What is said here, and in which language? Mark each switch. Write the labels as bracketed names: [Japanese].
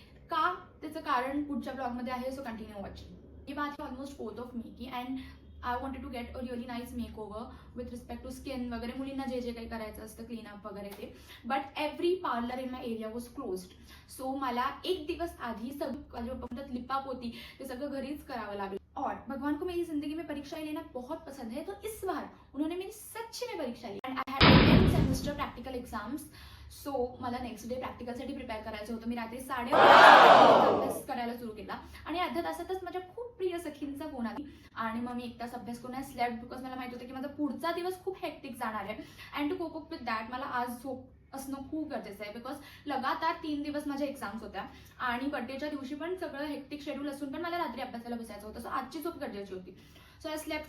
[Marathi] का त्याचं कारण पुढच्या ब्लॉगमध्ये आहे. [English] So continue watching. [Hindi] ही बात ऑलमोस्ट 4th ऑफ मे की [English] and I wanted to get a really nice makeover with respect to skin [Marathi] वगैरे, मुलींना जे जे काही करायचं असतं क्लीनअप वगैरे ते. [English] But every parlour in my area was closed. [Marathi] So मला एक दिवस आधी सगळं लिपाप होती ते सगळं घरीच करावं लागलं. [Hindi] और भगवान को मेरी जिंदगी में परीक्षाएं लेना बहुत पसंद है, तो इस बार उन्होंने मेरी सच्ची में परीक्षा ली [English] And I had 10 semester practical exams. [Marathi] So मला नेक्स्ट डे प्रॅक्टिकलसाठी प्रिपेअर करायचं होतं. मी रात्री 8:30 अभ्यास करायला सुरू केला आणि अर्ध्या तासातच माझ्या खूप प्रिय सखींचा फोन आली आणि मग मी एक तास अभ्यास करून स्लेप्ट बिकॉज मला माहित होतं की माझा पुढचा दिवस खूप हेक्टिक जाणार आहे. [English] and to cope up with that [Marathi] मला आज झोप असणं खूप गरजेचं आहे बिकॉज लगातार 3 दिवस माझ्या एक्झाम्स होत्या आणि बर्थडेच्या दिवशी पण सगळं हेक्टिक शेड्यूल असून पण मला रात्री अभ्यासाला बसायचं होतं. सो आजची झोप गरजेची होती. [English] So I slept.